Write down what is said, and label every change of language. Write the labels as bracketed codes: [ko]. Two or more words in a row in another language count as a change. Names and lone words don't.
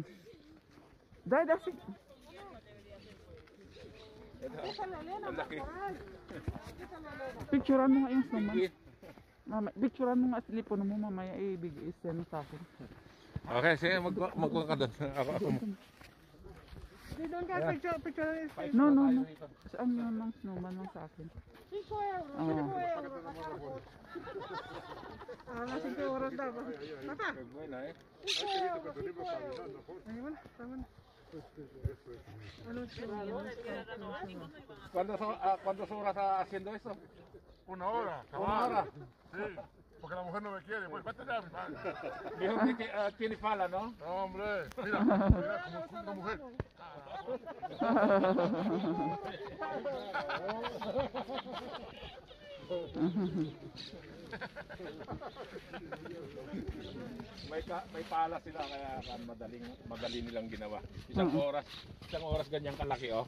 [tl] Day, dasi. Ang laki. Picturean mo nga yung snowman. Mama, picturean mo nga telepono mo mamaya i-send sa akin. Okay, sige, magkuha ka doon. Ako. [en] They don't have picture is No, no, no. [tl] Saan mo ng snowman lang sa akin? 5 euros. Oo. 5 euros. Nasa 5 euros daw. Papa, 5 euros. 5 euros. Ayun, tama na. [es] ¿Cuántas horas haciendo eso? 1 hora, Una hora. Sí, porque la mujer no me quiere. Pues vete ya, mi padre. Dijo que tiene fala, ¿no? No, hombre, mira como una mujer. [tl] May pala sila kaya madali nilang ginawa. Isang oras ganyan kalaki, oh.